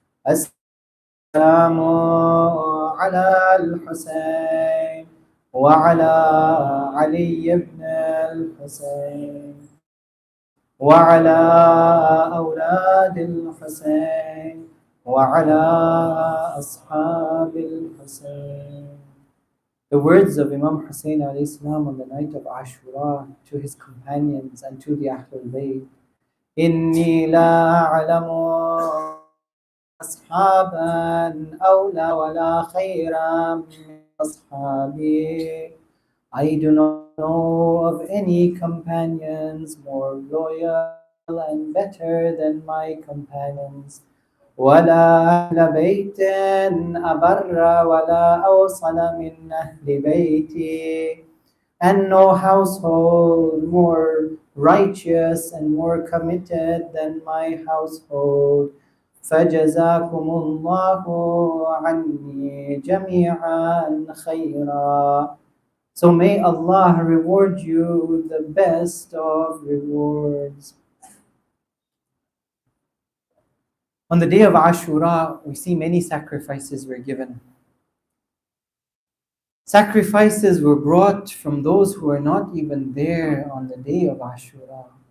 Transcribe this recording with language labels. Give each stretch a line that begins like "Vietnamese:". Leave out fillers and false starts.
Arabic: السلام على الحسين وعلى علي بن الحسين وعلى أولاد الحسين وعلى أصحاب الحسين.
English: The words of Imam Hussein alayhi salam on the night of Ashura to his companions and to the Ahlul Bayt.
Arabic: إني لا أعلم أصحابا أولى ولا خيرا من أصحابي.
English: I do not know of any companions more loyal and better than my companions.
Arabic: ولا أهل بيت أبر ولا أوصل من أهل بيتي.
English: And no household more righteous and more committed than my household.
Arabic: فجزاكم الله عني جميعا خيرا.
English: So may Allah reward you the best of rewards. On the day of Ashura, we see many sacrifices were given. Sacrifices were brought from those who were not even there on the day of Ashura.